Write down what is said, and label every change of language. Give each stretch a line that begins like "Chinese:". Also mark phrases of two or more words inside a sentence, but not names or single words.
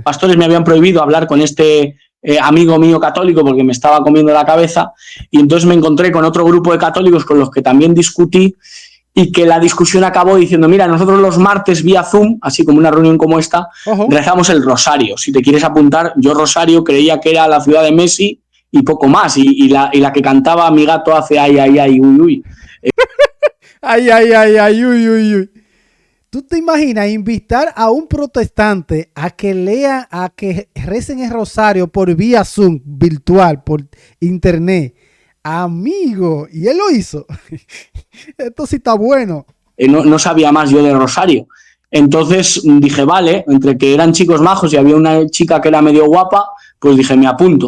Spanish: Pastores me habían prohibido hablar con este amigo mío católico porque me estaba comiendo la cabeza, y entonces me encontré con otro grupo de católicos con los que también discutí, y que la discusión acabó diciendo, mira, nosotros los martes vía Zoom, así como una reunión como esta, rezamos el rosario. Si te quieres apuntar, yo rosario creía que era la ciudad de Messi y poco más, y la que cantaba mi gato hace ay, ay, ay, uy, uy. Ay, ay, ay, ay, uy, uy, uy. ¿Tú te imaginas invitar a un protestante a que lea, a que recen el rosario por vía Zoom, virtual, por internet? Amigo, y él lo hizo. Esto sí está bueno. No sabía más yo de rosario. Entonces dije, vale, entre que eran chicos majos y había una chica que era medio guapa, pues dije, me apunto.